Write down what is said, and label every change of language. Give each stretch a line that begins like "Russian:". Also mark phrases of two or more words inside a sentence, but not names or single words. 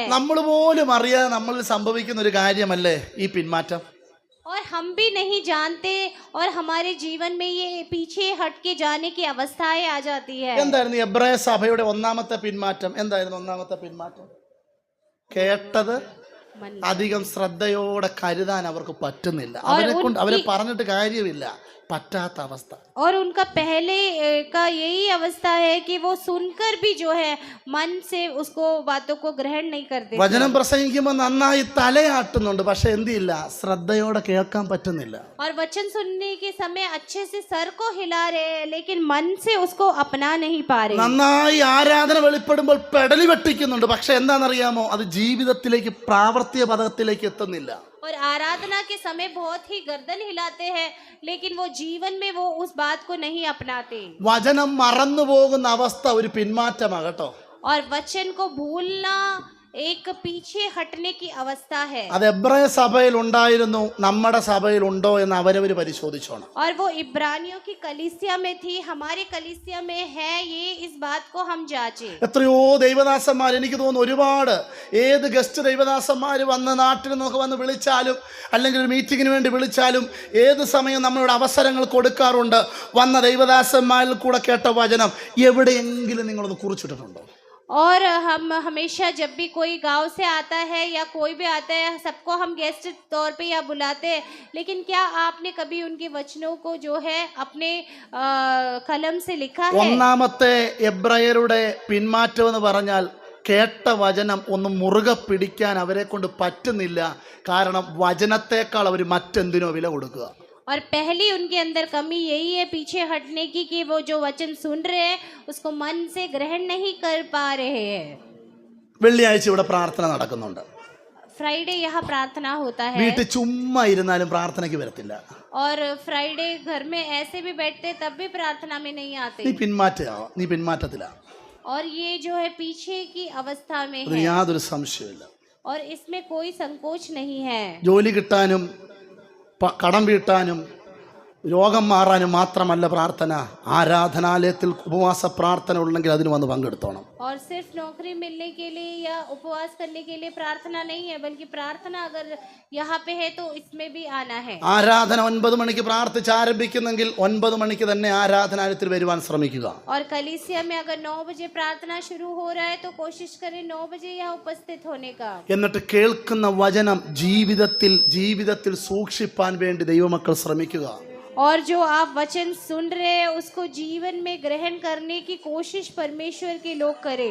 Malayalam: നമ്മൾ പോലും അറിയാതെ നമ്മളിൽ സംഭവിക്കുന്ന ഒരു കാര്യമല്ലേ ഈ പിന്മാറ്റം.
Hindi: और हम भी नहीं जानते और हमारे जीवन में ये पीछे हट के जाने की अवस्थाएं आ जाती है.
Malayalam: എന്തായിരുന്നു എബ്രായ സഭയുടെ ഒന്നാമത്തെ പിന്മാറ്റം? എന്തായിരുന്നു ഒന്നാമത്തെ പിന്മാറ്റം? കേട്ടത് അധികം ശ്രദ്ധയോടെ കരുതാൻ അവർക്ക് പറ്റുന്നില്ല. അവരെ പറഞ്ഞിട്ട് കാര്യമില്ല, പറ്റാത്ത അവസ്ഥ.
Hindi: और उनका पहले का यही अवस्था है कि वो सुनकर भी जो है मन से उसको बातों को ग्रहण नहीं करते.
Malayalam: വചനം പ്രസംഗിക്കുമ്പോൾ നന്നായി തലയാട്ടുന്നുണ്ട്, പക്ഷെ എന്തില്ല, ശ്രദ്ധയോടെ കേൾക്കാൻ പറ്റുന്നില്ല.
Hindi: और वचन सुनने के समय अच्छे से सर को हिला रहे हैं, लेकिन मन से उसको अपना नहीं पा रहे.
Malayalam: നന്നായി ആരാധന വെളിപ്പെടുമ്പോൾ പെടലി വെട്ടിക്കുന്നുണ്ട്, പക്ഷെ എന്താണെന്നറിയാമോ, അത് ജീവിതത്തിലേക്ക് പ്രാവർത്തിക പദത്തിലേക്ക് എത്തുന്നില്ല.
Hindi: और आराधना के समय बहुत ही गर्दन हिलाते हैं, लेकिन वो जीवन में वो उस बात को नहीं अपनाते.
Malayalam: വചനം മറന്നു പോകുന്ന അവസ്ഥ ഒരു പിന്മാറ്റമാകട്ടോ.
Hindi: और वचन को भूलना एक पीछे हटने की अवस्था है।
Malayalam: അത് എബ്രായ സഭയിൽ ഉണ്ടായിരുന്നു, നമ്മുടെ സഭയിൽ ഉണ്ടോ എന്ന് അവരവർ പരിശോധിച്ചോണം.
Hindi: और वो इब्रानियों की कलीसिया में थी, हमारे कलीसिया में है, ये इस बात को हम जांचे।
Malayalam: എത്രയോ ദൈവദാസന്മാർ, എനിക്ക് തോന്നുന്നു ഒരുപാട്, ഏത് ഗസ്റ്റ് ദൈവദാസന്മാർ വന്ന് നാട്ടിൽ നിന്നൊക്കെ വന്ന് വിളിച്ചാലും അല്ലെങ്കിൽ ഒരു മീറ്റിങ്ങിന് വേണ്ടി വിളിച്ചാലും ഏത് സമയം നമ്മളോട് അവസരങ്ങൾ കൊടുക്കാറുണ്ട്. വന്ന ദൈവദാസന്മാരിൽ കൂടെ കേട്ട വചനം എവിടെയെങ്കിലും നിങ്ങളൊന്ന് കുറിച്ചിട്ടുണ്ടോ?
Hindi: और हम हमेशा जब भी कोई गांव से आता है या कोई भी आता है, सबको हम गेस्ट तौर पे या बुलाते हैं, लेकिन क्या आपने कभी उनके वचनों को जो है अपने कलम से लिखा है?
Malayalam: ഒന്നാമത്തെ എബ്രായരുടെ പിന്മാറ്റം എന്ന് പറഞ്ഞാൽ കേട്ട വചനം ഒന്ന് മുറുകെ പിടിക്കാൻ അവരെ കൊണ്ട് പറ്റുന്നില്ല. കാരണം വചനത്തെക്കാൾ അവർ മറ്റെന്തിനോ വില കൊടുക്കുക.
Hindi: और पहली उनके अंदर कमी यही है पीछे हटने की, कि वो जो वचन सुन रहे हैं उसको मन से ग्रहण नहीं कर पा रहे हैं।
Malayalam: വെള്ളിയാഴ്ച ഇവിടെ പ്രാർത്ഥന നടക്കുന്നുണ്ട്.
Hindi: फ्राइडे यहाँ प्रार्थना होता है,
Malayalam: വീട്ടിൽ ചുമ്മാ ഇരുന്നാലും പ്രാർത്ഥനയ്ക്ക് വരത്തില്ല.
Hindi: और फ्राइडे घर में ऐसे भी बैठते तब भी प्रार्थना में नहीं
Malayalam: നീ
Hindi: आते।
Malayalam: പിന്മാറ്റത്തിലാ.
Hindi: और ये जो है पीछे की अवस्था में
Malayalam: അതിന്
Hindi: है,
Malayalam: യാതൊരു സംശയമില്ല.
Hindi: और इसमें कोई संकोच नहीं है।
Malayalam: ജോലി കിട്ടാനും കടം വീട്ടാനും രോഗം മാറാനും മാത്രമല്ല പ്രാർത്ഥന. ആരാധനാലയത്തിൽ ഉപവാസ പ്രാർത്ഥന ഉണ്ടെങ്കിൽ അതിന് വന്ന് പങ്കെടുത്തോണം.
Hindi: और सिर्फ नौकरी मिलने के लिए या उपवास करने के लिए प्रार्थना नहीं है, बल्कि प्रार्थना अगर यहाँ पे है तो इसमें भी आना है।
Malayalam: ആരാധന 9 മണിക്ക് പ്രാർത്ഥിച്ച് ആരംഭിക്കുന്നെങ്കിൽ 9 മണിക്ക് തന്നെ ആരാധനാലയത്തിൽ വരുവാൻ ശ്രമിക്കുക.
Hindi: और कलीसिया में अगर 9 बजे प्रार्थना शुरू हो रहा है तो कोशिश करें 9 बजे यहाँ उपस्थित होने का।
Malayalam: എന്നിട്ട് കേൾക്കുന്ന വചനം ജീവിതത്തിൽ സൂക്ഷിപ്പാൻ വേണ്ടി ദൈവമക്കൾ ശ്രമിക്കുക.
Hindi: और जो आप वचन सुन रहे हैं उसको जीवन में ग्रहण करने की कोशिश परमेश्वर के लोग करें।